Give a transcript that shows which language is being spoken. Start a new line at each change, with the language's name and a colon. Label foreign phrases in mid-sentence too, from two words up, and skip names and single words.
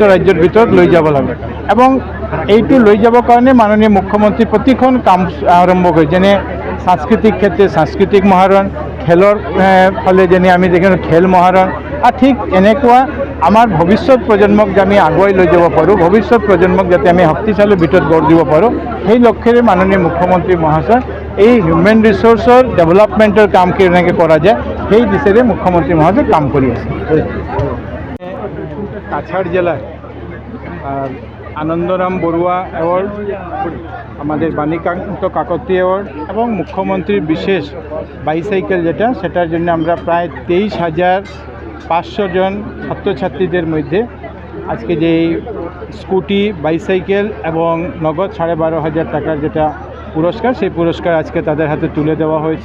Assamese: ৰাজ্যৰ ভিতৰত লৈ যাব লাগে, এবং এইটো লৈ যাবৰ কাৰণে মাননীয় মুখ্যমন্ত্ৰী প্ৰতিখন কাম আৰম্ভ কৰে, যেনে সাংস্কৃতিক ক্ষেত্রে সাংস্কৃতিক মহারণ, খেলৰ ফালে যেনে আমি দেখিছোঁ খেল মহাৰণ, আৰু ঠিক এনেকুৱা আমাৰ ভৱিষ্যত প্ৰজন্মক যে আমি আগুৱাই লৈ যাব পাৰোঁ, ভৱিষ্যত প্ৰজন্মক যাতে আমি শক্তিশালী ভিতৰত গঢ় দিব পাৰোঁ, সেই লক্ষ্যৰে মাননীয় মুখ্যমন্ত্ৰী মহাশয় এই
English: human resource development
Assamese: কাম কেনেকৈ কৰা যায় সেই দিশেৰে মুখ্যমন্ত্ৰী মহাশয় কাম কৰি আছে।
Bangla: কাছাড় জেলায় আনন্দরাম বড়ুয়া অ্যাওয়ার্ড, আমাদের বাণীকান্ত কাকতি অ্যাওয়ার্ড এবং মুখ্যমন্ত্রীর বিশেষ বাইসাইকেল সেটার জন্য আমরা প্রায় 23,500 জন ছাত্রছাত্রীদের মধ্যে আজকে যে স্কুটি, বাইসাইকেল এবং নগদ 12,500 টাকার যেটা পুরস্কার, সেই পুরস্কার আজকে তাদের হাতে তুলে দেওয়া হয়েছে।